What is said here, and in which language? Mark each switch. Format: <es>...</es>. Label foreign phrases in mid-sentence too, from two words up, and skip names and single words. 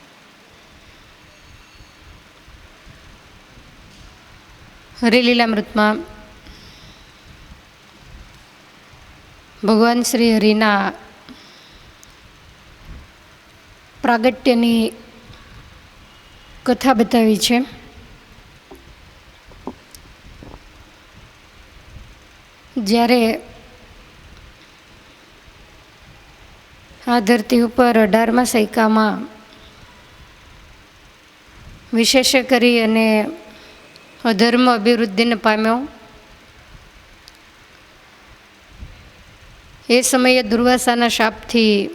<gu>હરિલીલામૃત માં ભગવાન શ્રી હરિના પ્રાગટ્યની કથા બતાવી છે। જ્યારે આ ધરતી ઉપર 18મા સૈકામાં વિશેષ કરી અને અધર્મ અભિવૃદ્ધિને પામ્યો, એ સમયે દુર્વાસાના શાપથી</gu>